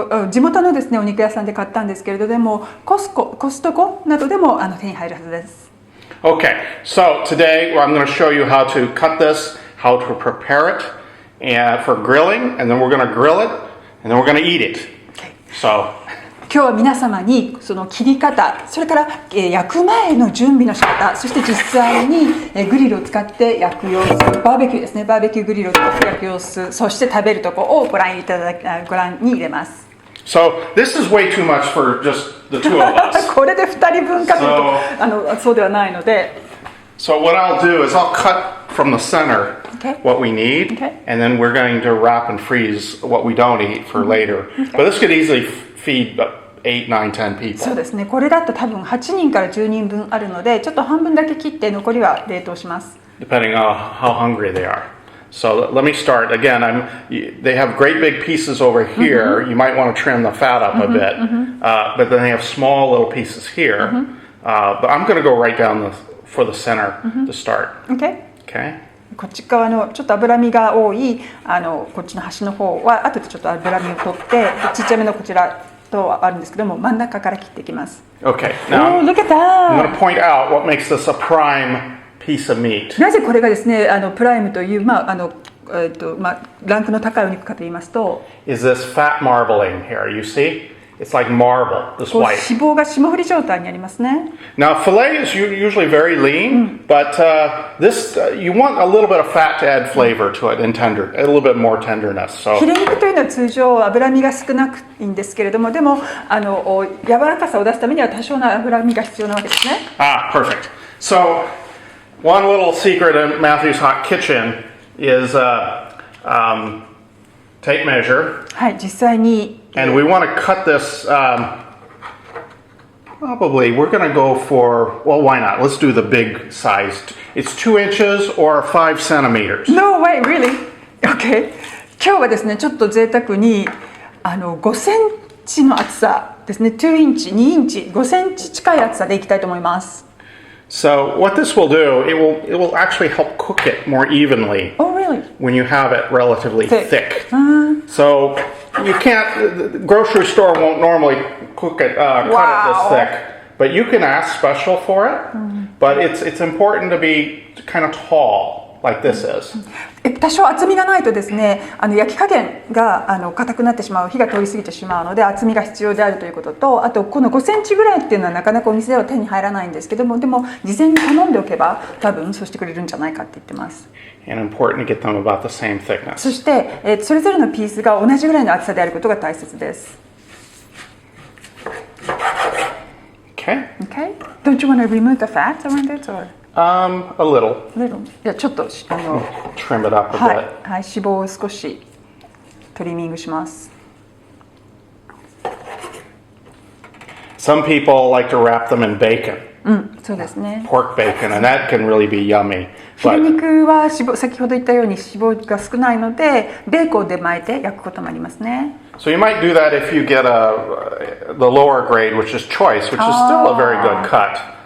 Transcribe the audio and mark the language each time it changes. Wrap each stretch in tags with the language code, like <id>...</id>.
<ja>地元のですね、お肉屋さんで買ったんですけれども、コストコなどでも手に入るはずです。</ja> <en>Okay, so today I'm going to show you how to cut this, how to prepare it and for grilling, and then we're going to grill it, and then we're going to eat it. So</en> <ja>今日は皆様にその切り方、それから焼く前の準備の仕方、そして実際にグリルを使って焼く様子、バーベキューですね、バーベキューグリルを使って焼く様子、そして食べるところをご覧に入れます。</ja> <en>So this is way too much for just the two of us.</en> <ja>これで2人分かというとそうではないので。</ja> <en>So what I'll do is I'll cut from the center what we need, and then we're going to wrap and freeze what we don't eat for later. But this could easily feed 8, 9, 10 people.</en> <ja>そうですね。これだと多分8人から10人分あるので、ちょっと半分だけ切って残りは冷凍します。</ja> <en>Depending on how hungry they are. So let me start. Again, they have great big pieces over here. You might want to trim the fat up a bit. But then they have small little pieces here. But I'm going to go right down for the center to start. Okay?</en> <ja>こっち側のちょっと脂身が多いこっちの端の方は後でちょっと脂身を取ってちっちゃめのこちらとあるんですけども真ん中から切っていきます。</ja> <en>Okay. Now Look at I'm going to that! point out what makes this a prime piece of meat.</en> <ja>なぜこれがですねプライムというランクの高いお肉かと言いますと</ja> <en>Is this fat marbling here? You see? It's like marble, this</en> <ja>脂</ja> <en>white.</en> <ja>肪が霜降り状態にありますね。</ja> <en>Now, filet is usually very lean, but this you want a little bit of fat to add flavor to it and tender, a little bit more tenderness.</en> <ja>ヒ</ja> <en>So</en> <ja>レ肉というのは通常脂身が少なくいいんですけれども、でも柔らかさを出すためには多少の脂身が必要なわけですね。</ja> <en>perfect. So one little secret in Matthew's Hot Kitchen is tape measure.</en> <ja>はい、実際に</ja> <en>And we want to cut this, probably, we're going to go for, well, why not? Let's do the big size. It's 2 inches or 5 centimeters. No way, really? Okay.</en> <ja>今日はですね、ちょっと贅沢に5センチの厚さですね、2インチ、2インチ、5センチ近い厚さでいきたいと思います。</ja> <en>So what this will do, it will actually help cook it more evenly Oh, really? when you have it relatively thick. So You can't. The grocery store won't normally cut it this thick. But you can ask special for it. But it's important to be kind of tall, like this is.</en> <ja>多少厚みがないとですね、焼き加減が硬くなってしまう、火が通り過ぎてしまうので厚みが必要であるということと、あとこの5センチぐらいっていうのはなかなかお店では手に入らないんですけども、でも事前に頼んでおけば多分そうしてくれるんじゃないかって言ってます。</ja> <en>And important to get them about the same thickness.</en> <ja>そして、それぞれのピースが同じぐらいの厚さであることが大切です。</ja> <en>Okay. Okay. Don't you want to remove the fat around it or? A little. Little.</en> <ja>じゃあちょっと</ja> <en>Trim it up a bit.</en> <ja>はい、はい、脂肪を少しトリミングします。</ja> <en>Some people like to wrap them in bacon.</en> <ja>そうですね。</ja> <en>Pork bacon, and that can really be yummy.</en> <ja>ヒレ肉は先ほど言ったように脂肪が少ないので、ベーコンで巻いて焼くこともありますね。</ja> <en>So you might do that if you get the lower grade, which is choice, which is still a very good cut.</en>